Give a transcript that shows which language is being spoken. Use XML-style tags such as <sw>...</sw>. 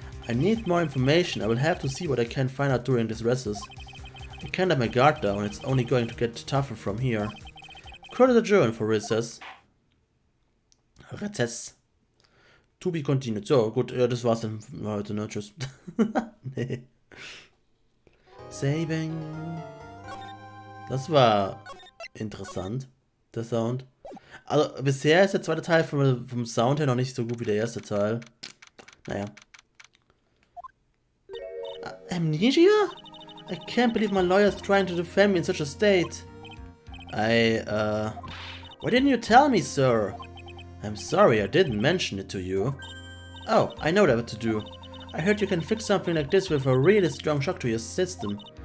<en>I need more information. I will have to see what I can find out during this recess. I can't let my guard down. It's only going to get tougher from here. Credit adjourned for recess. Recess. To be continued.</en> <de>So, gut, das war's dann heute, ne? Tschüss. Nee. Saving. Das war interessant, der Sound. Also, bisher ist der zweite Teil vom Sound her noch nicht so gut wie der erste Teil. Naja.</de> <en>Amnesia? I can't believe my lawyer's trying to defend me in such a state. Why didn't you tell me, sir? I'm sorry, I didn't mention it to you. Oh, I know what to do. I heard you can fix something like this with a really strong shock to your system.</en>